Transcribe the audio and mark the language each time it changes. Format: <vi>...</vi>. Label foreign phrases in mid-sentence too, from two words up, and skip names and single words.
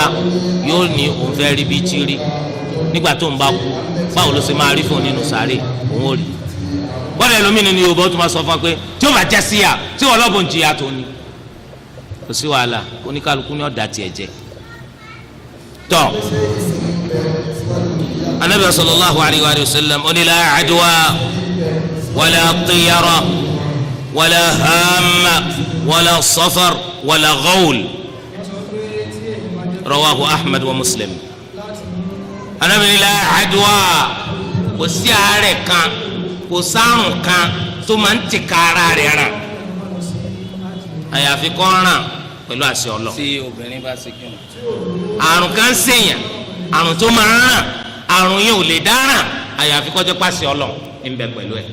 <yo>yóò ní òun fẹ́ rí bíi tí rí nígbà tó ń bá kú báwo ló ṣe máa rí fún un nínú sàárè òun ò rí bọ́dà ẹlòmínú ni Yorùbá tó máa sọ fún wa pé tí ó bá jẹ́ síyà tí wọ́n lọ́bùn jìyà tó ní kò sí wàhálà oníkálukú ní ọ̀dà tiẹ̀ jẹ́ tọ́</yo> <ar>Ànábì صلى الله عليه وسلم</ar> <yo>ó ní</yo> <ar>لا عدوى ولا طيرة ولا هامة ولا صفر ولا غول رواه أحمد ومسلم.</ar> <yo>Ànábì ní</yo> <ar>لا عدوى</ar> <yo>kò sí àárẹ̀ kan kò sárùn kan tó máa ń tìka ara rẹ̀ ràn àyàfi kó ràn pẹ̀lú àṣẹ Ọlọ́run. tí obìnrin bá ṣe kí wọn. àrùn kan ṣèyàn àrùn tó máa ń ràn àrùn yẹn ò lè dáràn àyàfi kó jẹ́ pàṣẹ Ọlọ́run ń bẹ pẹ̀lú ẹ̀.</yo>